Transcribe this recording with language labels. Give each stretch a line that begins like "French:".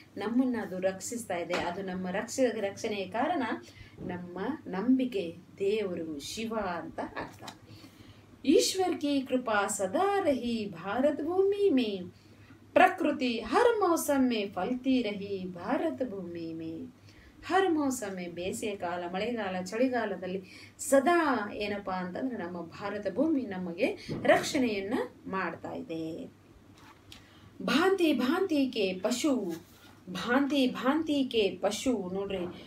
Kannada: ನಮ್ಮನ್ನು ಅದು ರಕ್ಷಿಸ್ತಾ ಇದೆ. ಅದು ನಮ್ಮ ರಕ್ಷಣೆಯ ಕಾರಣ ನಮ್ಮ ನಂಬಿಕೆ ದೇವರು ಶಿವ ಅಂತ ಅರ್ಥ.
Hindi: ईश्वर की कृपा सदा रही भारत भूमि में, प्रकृति हर मौसम में फलती रही भारत भूमि में. हर मौसम में
Kannada: ಬೇಸಿಗೆ ಕಾಲ, ಮಳೆಗಾಲ, ಚಳಿಗಾಲದಲ್ಲಿ ಸದಾ ಏನಪ್ಪಾ ಅಂತಂದ್ರೆ ನಮ್ಮ ಭಾರತ ಭೂಮಿ ನಮಗೆ ರಕ್ಷಣೆಯನ್ನ ಮಾಡ್ತಾ ಇದೆ.
Hindi: ಭಾಂತಿ ಭಾಂತಿ ಕೆ ಪಶು, ಭಾಂತಿ ಭಾಂತಿ ಕೆ ಪಶು
Kannada: ನೋಡ್ರಿ.